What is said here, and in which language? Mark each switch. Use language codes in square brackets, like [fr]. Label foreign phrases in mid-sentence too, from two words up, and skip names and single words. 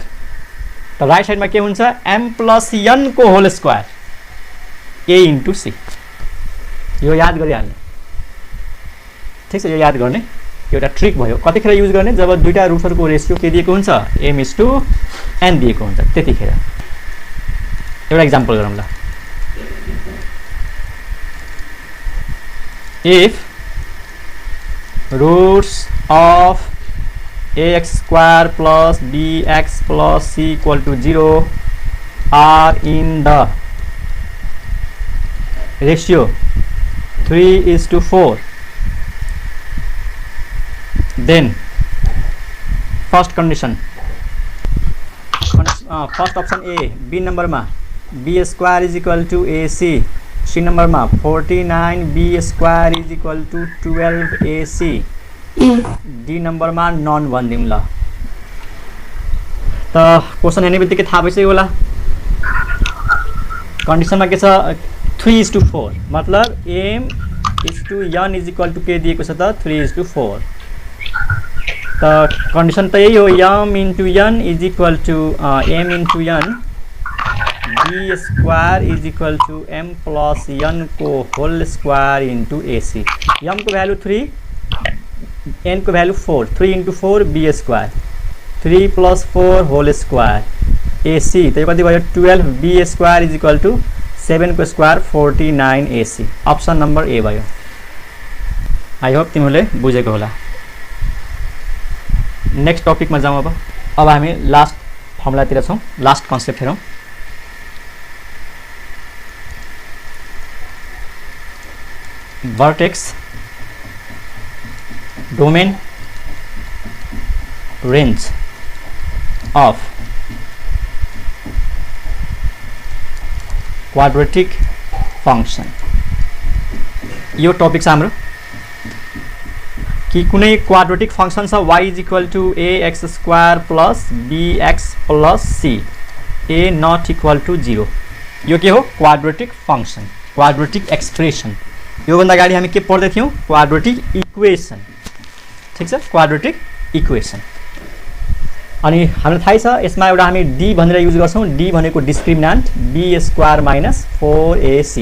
[ne] त राइट साइडमा के हुन्छ? m+n को [en] whole square [ne] a/c। यो याद गरिहाल्ने। ठिक छ, यो याद गर्ने एउटा ट्रिक भयो। कतिखेर युज गर्ने? जब दुईटा रुटहरुको रेशियो के दिएको हुन्छ? m/n दिएको हुन्छ त्यतिखेर। एउटा एक्जाम्पल गरौँ ल। [en] if roots of ax² plus bx plus c equal to 0 are in the ratio 3:4, then first condition, first option A, B number मा b² is equal to ac, C number मा 49 b² is equal to 12 ac, D number मा नन [ne] भनिदिउँ ल। त क्वेसन हेर्ने बित्तिकै थाहा भइसक्यो होला। कन्डिसनमा के छ? 3:4 मतलब m/n [en] is equal to [ne] के दिएको छ त? 3:4। त कन्डिसन त यही हो, [en] m/n is equal to m/n b² is equal to m+n को whole square into ac. [ne] m को भ्यालु 3, n को भ्यालु 4, 3 × 4 b², 3 + 4 [en] whole square [ne] ac। त यो कति भयो? [en] 12 b² is equal to 7 को स्क्वायर 49 ac। option number A [ne] भयो। [en] I hope [ne] तिमीले बुझेको होला। नेक्स्ट टपिकमा जाउँ। अब हामी लास्ट फर्मुलातिर छौँ, [en] last concept [ne] हेरौँ। [en] vertex, domain, range of quadratic function। [ne] यो टपिक छ हाम्रो कि कुनै [en] quadratic function [ne] छ [en] y is equal to ax² plus bx plus c, a not equal to 0. [ne] यो के हो? [en] quadratic function, quadratic expression. [ne] यो भन्दा अगाडि हामी के पढ्दै थियौं? [en] quadratic equation. [ne] ठीक छ, [en] quadratic equation. [ne] अनि हामीलाई थाहै छ यसमा एउटा हामी d भनेर युज गर्छौं। d भनेको डिस्क्रिमिनान्ट, b² माइनस 4ac।